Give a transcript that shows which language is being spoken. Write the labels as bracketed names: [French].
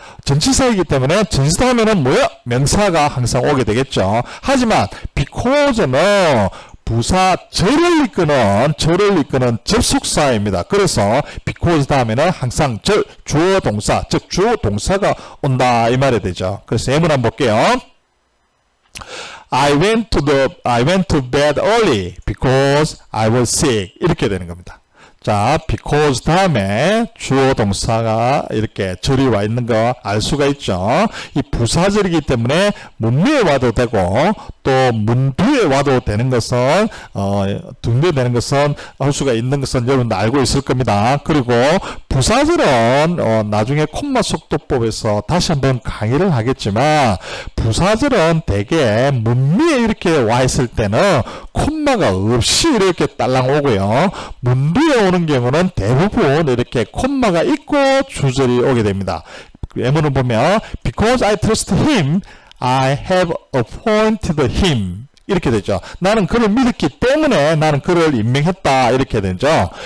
[Korean] 전치사이기 때문에 전치사 하면은 뭐야? 명사가 항상 오게 되겠죠. 하지만 because는 부사 절을 이끄는 접속사입니다. 그래서 because 다음에는 항상 주어 동사, 즉 주어 동사가 온다 이 말이 되죠. 그래서 예문 한번 볼게요. [English] I went to bed early because I was sick [Korean] 이렇게 되는 겁니다. 자, because 다음에 주어 동사가 이렇게 절이 와 있는 거 알 수가 있죠. 이 부사절이기 때문에 문미에 와도 되고 또 문뒤에 와도 되는 것은 등대되는 것은 할 수가 있는 것은 여러분도 알고 있을 겁니다. 그리고 부사절은 나중에 콤마 속도법에서 다시 한번 강의를 하겠지만 부사절은 대개 문미에 이렇게 와 있을 때는 콤마가 없이 이렇게 딸랑 오고요. 문뒤에 오는 경우는 대부분 이렇게 콤마가 있고 주절이 오게 됩니다. 예문을 보면 [English] because I trust him, I have appointed him 이렇게 되죠. [Korean] 나는 그를 믿었기 때문에 나는 그를 임명했다 이렇게 되죠.